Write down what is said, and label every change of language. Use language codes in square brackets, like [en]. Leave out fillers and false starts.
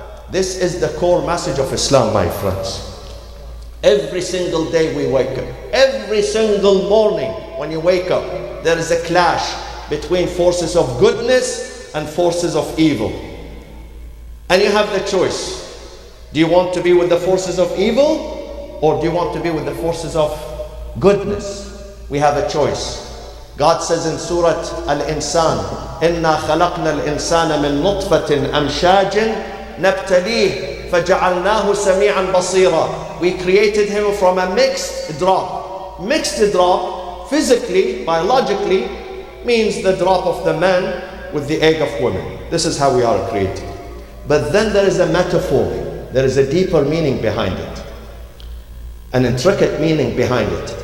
[en] This is the core message of Islam, my friends. Every single day we wake up, every single morning when you wake up, there is a clash between forces of goodness and forces of evil. And you have the choice. Do you want to be with the forces of evil, or do you want to be with the forces of goodness? We have a choice. God says in Surah Al-Insan, [ar] إِنَّا خَلَقْنَا الْإِنسَانَ مِن نُطْفَةٍ أَمْشَاجٍ نَبْتَلِيهِ فَجَعَلْنَاهُ سَمِيعًا بَصِيرًا. [en] We created him from a mixed drop. Mixed drop, physically, biologically, means the drop of the man with the egg of women. This is how we are created. But then there is a metaphor. There is a deeper meaning behind it. An intricate meaning behind it.